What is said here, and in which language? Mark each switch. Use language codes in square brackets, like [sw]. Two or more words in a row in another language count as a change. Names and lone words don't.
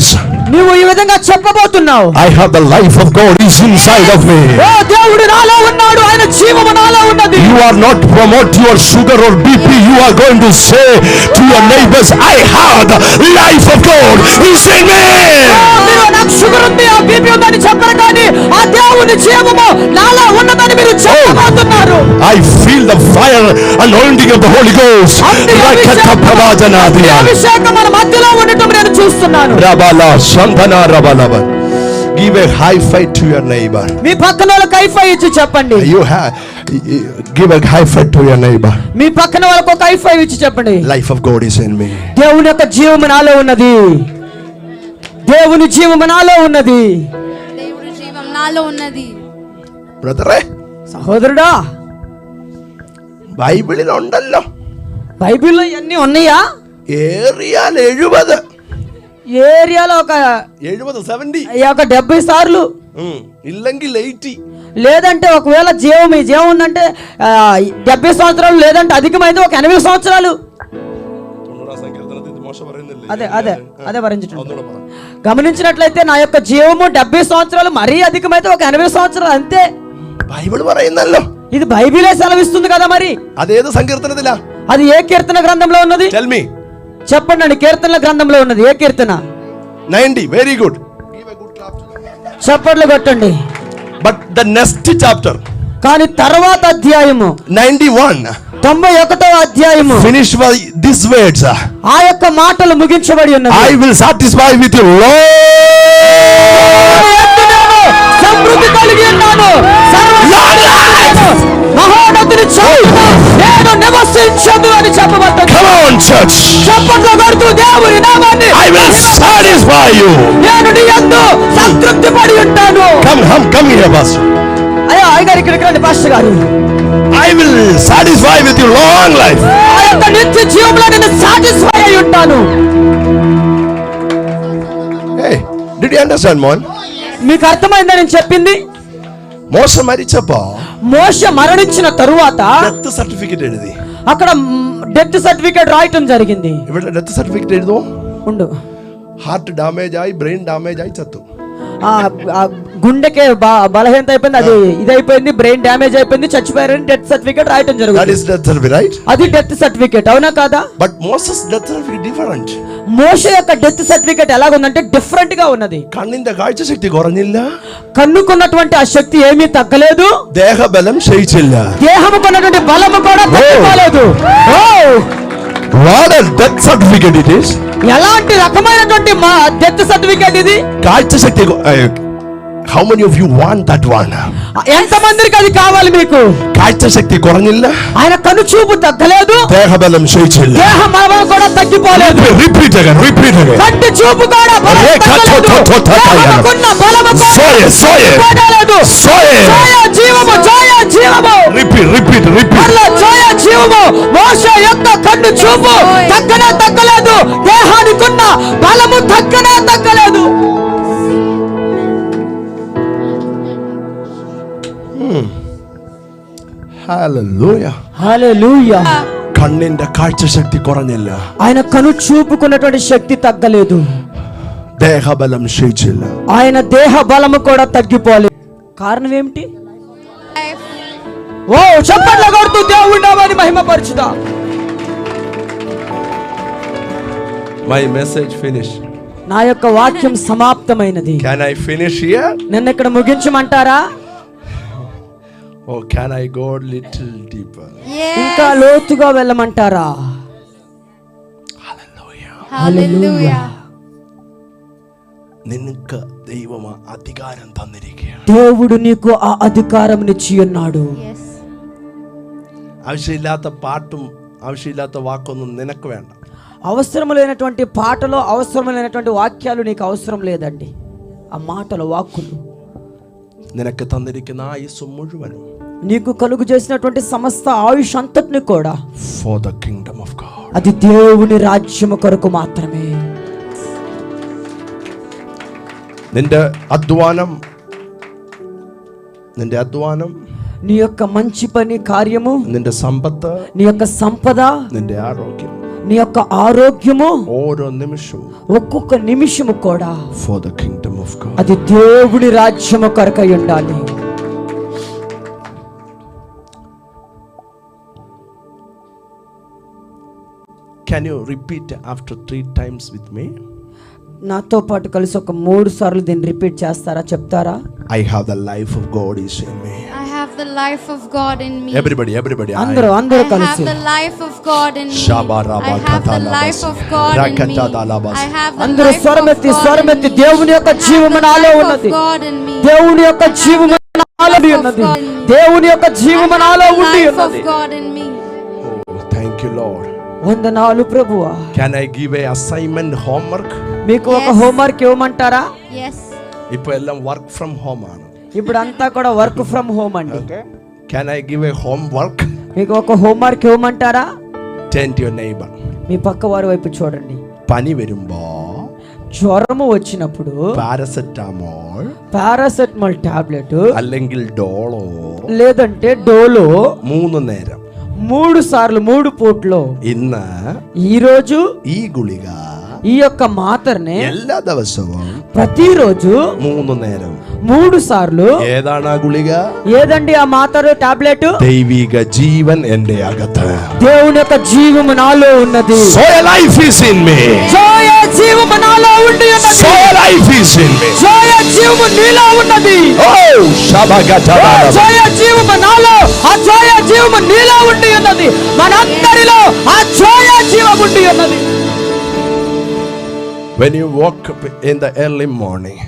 [te] నువ్వు ఈ విధంగా చెప్పబోతున్నావు, [en] I have the life of God is inside of me. [te] ఓ దేవుడు నాలో ఉన్నాడు, ఆయన జీవము నాలో ఉన్నది. [en] You are not promote your sugar or BP. You are going to say to your neighbors, I have the life of God is in me. [te] మీరు నాకు షుగర్ ఉంది, ఆ బీపీ ఉందని చెప్పరు, కానీ ఆ దేవుని జీవము నాలో ఉన్నదని మీరు చెప్పబోతున్నారు. [en] I feel the fire anointing of the Holy Ghost. [te] అభిషేకం మన మధ్యలో ఉండటం నేను చూస్తున్నాను. Rabala Shantana Rabalaba. [en] Give a high five to your neighbor. [te] మీ పక్కన వాళ్ళకి హైఫై ఇచ్చి చెప్పండి. [en] You have give a high five to your neighbor. [te] మీ పక్కన వాళ్ళకి ఒక హైఫై ఇచ్చి చెప్పండి, [en] Life of God is in me. [te] దేవుని యొక్క జీవము నాలో ఉన్నది, దేవుని జీవము నాలో ఉన్నది. దేవుడి జీవం నాలో ఉన్నది. [en] Brother, [te] సహోదరుడా, [ml] ബൈബിളിൽ ഉണ്ടല്ലോ, [te] బైబిల్లో ఇవన్నీ ఉన్నాయా? [ml] ഏറിയാൽ 70. [te] ఏరియాలో ఒక 70 70 సార్లు, [ml] ഇല്ലെങ്കിൽ 80. [te] లేదంటే ఒకవేళ జీవం ఈ జీవం ఉందంటే 70 సంవత్సరాలు, లేదంటే అధికమైంది ఒక 80 సంవత్సరాలు. అదే అదే అదే వరించటం. గమనించినట్లయితే నా యొక్క జీవము 70 సంవత్సరాలు, మరీ అధికమైతే ఒక 80 సంవత్సరాలు అంతే. [ml] ബൈബിൾ പറയുന്നല്ലോ, [te] ఇది బైబిలే సెలవిస్తుంది కదా. మరి [ml] അതേത് സങ്കീർത്തനത്തിലാ? [te] అది ఏ కీర్తన గ్రంథంలో ఉన్నది? [en] Tell me. [te] చెప్పండి, కీర్తనల గ్రంథంలో ఉన్నది ఏ కీర్తన? 90. [en] Very good. [te] చప్పట్లు కొట్టండి. [en] But the next chapter, [te] కానీ తర్వాత అధ్యాయము 91, 91వ అధ్యాయము [en] finish by these words. [te] ఆ యొక్క మాటలు ముగించబడి ఉన్నది. [en] I will satisfy with you, Lord. [te] సమృద్ధి కలిగి ఉన్నాను. మహోన్నతుని చోటున నేను నివసించదు అని చెప్పబడ్డది. [en] Come on, church. [te] చప్పట్లు కొడుతూ దేవుని నామాన్ని [en] I will satisfy you. [te] నేను నీ యందు సంతృప్తి పడి ఉంటాను. [en] Come here, pastor. [te] అయ్యా అయ్యగారు ఇక్కడికి రండి పాస్టర్ గారు. [en] I will satisfy with you long life. [te] ఆ యొక్క నిత్య జీవంలో నేను సాటిస్ఫై అయి ఉంటాను. [en] Hey, did you understand, man? [te] మీకు అర్థమైందా నేను చెప్పింది? [ml] മോശ മരിച്ചപ്പോ [te] మోషే మరణించిన తరువాత [en] death certificate [te] ఎడిది. అక్కడ [en] death certificate [te] రాయటం జరిగింది. [ml] ഇവിടെ [en] death certificate [ml] എഴുതോ? [te] ఉండు. [en] heart damage [ml] ആയി, [en] brain damage [ml] ആയി ചത്തു. [te] ఆ గుండెకే బలహీనత అయిపోయింది, అది ఇదైపోయింది, [en] brain damage [te] అయిపోయింది, చచ్చిపోయారని [en] death certificate [te] రాయటం [en] That [te] జరుగుతుంది. [en] is death certificate, right? [te] అది [en] death certificate, [te] అవునా కాదా? [en] But Moses' death certificate different. [te] మోషే యొక్క [en] death certificate [te] ఎలాగుందంటే డిఫరెంట్ గా ఉన్నది. [ml] കണ്ണിന്റെ കാഴ്ചശക്തി കുറഞ്ഞില്ല, [te] కన్నుకున్నటువంటి ఆ శక్తి ఏమీ తగ్గలేదు, [ml] ദേഹബലം ക്ഷയിച്ചില്ല. [te] దేహముకున్నటువంటి బలము కూడా తగ్గిపోలేదు. [en] What a death certificate it is. [te] ఎలాంటి రకమైనటువంటి [en] death certificate [te] ఇది? [en] കാഴ്ചശക്തി how many of you want that one? [te] ఎంత మందికి అది కావాలి మీకు? [ml] കാഴ്ചശക്തി കുറഞ്ഞില്ല, [te] ఆయన కను చూపు తగ్గలేదు, [ml] ദേഹബലം ക്ഷയിച്ചില്ല. [te] దేహ బలం కూడా తగ్గిపోలేదు. [en] Repeat again. [te] కంటి చూపు కూడా బలం తగ్గలేదు, దేహముకున్న బలము కూడా తగ్గలేదు. జయ జీవము, జయ జీవము. [en] Repeat. [te] మరలా జయ జీవము. మోషే యొక్క కన్ను చూపు తగ్గలేదు, దేహానికున్న బలము తగ్గలేదు. [en] Hallelujah. [te] హల్లెలూయా. [ml] കണ്ണിന്റെ കാഴ്ചശക്തി കുറഞ്ഞില്ല, [te] ఆయన కను చూపుకున్నటువంటి శక్తి తగ్గలేదు, [ml] ദേഹബലം ക്ഷയിച്ചില്ല. [te] ఆయన దేహ బలము కూడా తగ్గిపోలేదు. కారణం ఏమిటి? ఓ చప్పట్ల కొడుతూ దేవుడి నామాన్ని మహిమపరచుదా. [en] My message finished. [te] నా యొక్క వాక్యం సమాప్తమైనది. [en] Can I finish here? [te] నన్ను ఇక్కడ ముగించమంటారా? [en] Or can I go a little deeper? [te] ఇంకా లోతుగా వెళ్ళమంటారా? [en] Hallelujah. [ml] നിനക്ക് ദൈവം അധികാരം തന്നിരിക്കുകയാണ്. [te] దేవుడు నీకు ఆ అధికారం ఇచ్చి ఉన్నాడు. [en] Yes. [ml] ആവശ്യമില്ലാത്ത പാട്ടും ആവശ്യമില്ലാത്ത വാക്കൊന്നും നിനക്ക് വേണ്ട. [te] అవసరం లేనటువంటి పాటలో అవసరం లేనటువంటి వాక్యాలు నీకు అవసరం లేదండి. ఆ మాటలు, వాక్కులు, [ml] നിനക്ക് തന്നിരിക്കുന്ന ആയുസ് മുഴുവനും [te] నీకు కలుగు చేసినటువంటి సమస్త ఆయుష్ అంతటిని కూడా [en] for the kingdom of God. [te] అది దేవుని రాజ్యము కొరకు మాత్రమే. [ml] നിന്റെ അധ്വാനം, [te] నీ యొక్క మంచి పని కార్యము, [ml] നിന്റെ സമ്പത്ത്, [te] నీ యొక్క సంపద, [ml] നിന്റെ ആരോഗ്യം, [te] నీ యొక్క ఆరోగ్యము, [ml] ഓരോ നിമിഷവും [te] ఒక్కొక్క నిమిషము కూడా [en] for the kingdom of God. [te] అది దేవుని రాజ్యము కొరకై ఉండాలి. [en] Can you repeat after 3 times with me? [te] నాతో పాటు కలిసి ఒక 3 సార్లు దీన్ని రిపీట్ చేస్తారా, చెప్తారా? [en] I have the life of God is in me. I have the life of God in me. Everybody. [te] అందరూ [en] I have [te] కలిసి [en] the life of God in me. Shabaraba I have the life of God in me. Rakatadalabas. I have the [te] అందరూ [en] life of [te] స్వరమెత్తి [en] God in me. [te] దేవుని యొక్క జీవము నాలో ఉన్నది. [en] God in me. [te] దేవుని యొక్క జీవము నాలో ఉన్నది. దేవుని యొక్క జీవము నాలో ఉండి [en] Life of [te] ఉన్నది. [en] God in me. Oh, thank you, Lord. [te] వందనాలు ప్రభువా. [en] Can I give a assignment homework? [te] మీకు ఒక [en] Yes. [te] హోంవర్క్ ఇవ్వమంటారా? [en] Yes. [ml] ഇപ്പോൾ എല്ലാം [en] work from home [ml] ആണ്. [te] ఇప్పుడు అంతా కూడా [en] work from home [te] అండి. [en] Can I give a homework? [te] మీకు ఒక హోంవర్క్ ఇవ్వమంటారా? [en] Turn to your neighbor. [te] మీ పక్క వారి వైపు చూడండి. [ml] പനി വരുമ്പോ [te] జ్వరము వచ్చినప్పుడు [ml] പാരസെറ്റമോൾ [en] paracetamol tablet [ml] അല്ലെങ്കിൽ ഡോളോ [te] లేదంటే డోలో [ml] 3 നേരം [te] 3 సార్లు 3 పూట్లో [ml] ഇന്ന് [te] ఈ రోజు [ml] ഈ ഗുളിക [te] ఈ యొక్క మాత్రనే [ml] എല്ലാ ദിവസവും [te] ప్రతిరోజు [ml] 3 നേരം [te] 3 సార్లు. [ml] ഏതാണ് ആ ഗുളിക? [te] ఏదండి ఆ మాత్ర టాబ్లెట్? [ml] ദൈവിക ജീവൻ എൻ്റെ അകത്ത്. [te] దేవుని యొక్క జీవము నాలో ఉన్నది. [en] So a life is in me. [te] జయ జీవము నాలో ఉండి ఉన్నది. [en] So a life is in me. [te] జయ జీవము నీలో ఉన్నది. Oh, shabagata. జయ జీవము నాలో, ఆ జయ జీవము నీలో ఉండి ఉన్నది. మనందరిలో ఆ జయ జీవము ఉండి ఉన్నది. [en] When you woke up in the early morning,